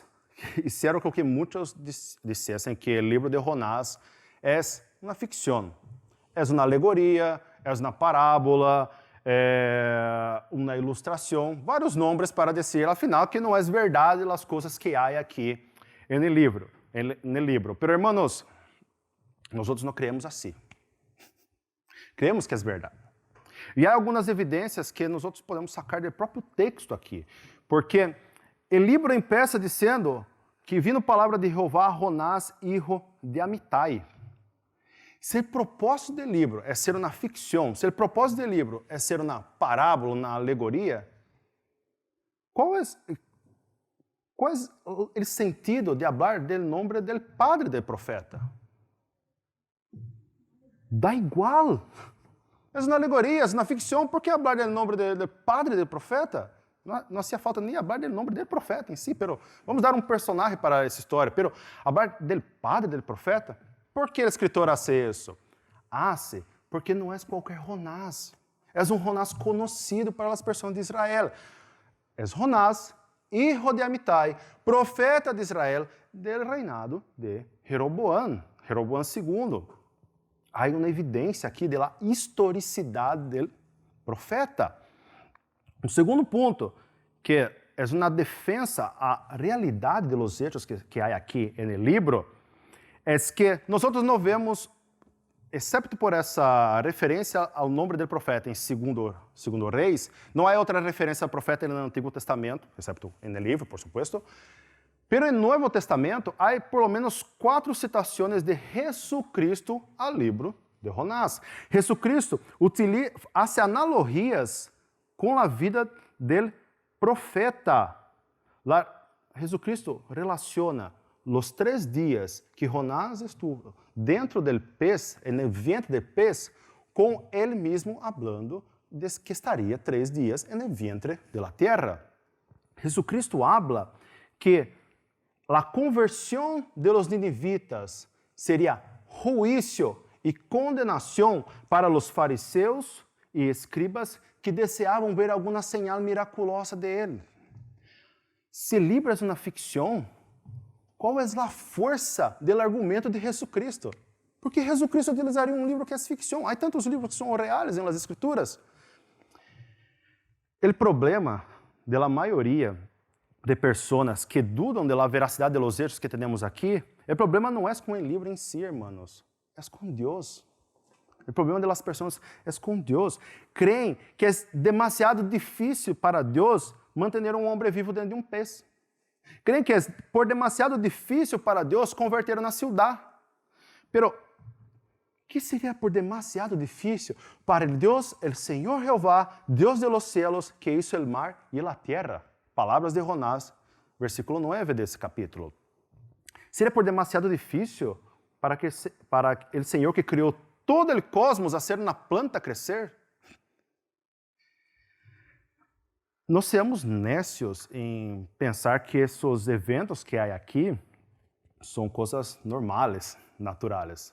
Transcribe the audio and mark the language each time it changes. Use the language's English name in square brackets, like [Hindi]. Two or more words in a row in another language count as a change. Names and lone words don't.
[Portuguese] Hicieron com que muitos dissessem que o livro de Jonás é uma ficção. É uma alegoria, é uma parábola, é uma ilustração, vários nomes para dizer, afinal, que não é verdade as coisas que há aqui no livro. [Spanish] Pero, hermanos, [Portuguese] nós não creemos assim. Creemos que é verdade. E há algumas evidências que nós podemos sacar do próprio texto aqui, porque o livro empieza dizendo que vino palavra de Jeová a Jonás, hijo de Amitai. Se o propósito do livro é ser uma ficção, se o propósito do livro é ser uma parábola, uma alegoria, qual é o sentido de falar do nome do padre do profeta? Dá igual. É uma alegoria, é uma ficção, por que falar do nome do padre do profeta? Não hacía falta nem falar do nome do profeta em si, pero vamos dar um personagem para essa história, pero falar do padre do profeta? Por que o escritor hace isso? Hace porque não é qualquer Jonás. É um Jonás conhecido para as pessoas de Israel. É Jonás, hijo de Amitai, profeta de Israel, do reinado de Jeroboam II. Há uma evidência aqui da historicidade do profeta. Um segundo ponto, que é uma defesa à realidade dos hechos que há aqui no livro, é que nós não vemos, exceto por essa referência ao nome do profeta em segundo Reis, não há outra referência ao profeta no Antigo Testamento, exceto no livro, [Spanish] por supuesto. [Portuguese] Pero no Novo Testamento há [Spanish] por lo menos [Portuguese] 4 citações de Jesucristo ao livro de Jonás. Jesucristo hace analogias com a vida del profeta. Jesucristo relaciona os 3 dias que Jonás [Spanish] estuvo dentro del pez, [Portuguese] no [Spanish] vientre del pez, [Portuguese] com ele mesmo hablando de que estaria 3 dias no [Spanish] vientre de la tierra. [Portuguese] Jesucristo habla que a conversão [Spanish] de los ninivitas [Portuguese] seria juízo e condenação para os fariseus e escribas que deseavam ver alguma señal miraculosa de ele. Se livro é uma ficção, qual é a força do argumento de Jesucristo? Porque Jesucristo utilizaria um livro que é ficção. Há tantos livros que são reais nas Escrituras. O problema da maioria de pessoas que dudam da veracidade [Spanish] de los hechos [Portuguese] que temos aqui, o problema não é com o livro em si, hermanos, é com Deus. O problema das pessoas é com Deus. Creem que é demasiado difícil para Deus manter um homem vivo dentro de um pez. Creem que é por demasiado difícil para Deus converter na cidade. Pero, que seria por demasiado difícil para Deus, o Senhor Jeová, Deus [Spanish] de los cielos, que hizo el mar [Portuguese] e a terra? Palavras de Jonás, versículo 9 desse capítulo. Seria por demasiado difícil para o Senhor que criou todo o cosmos a ser uma planta crescer? Nós somos nécios em pensar que esses eventos que há aqui são coisas normais, naturais.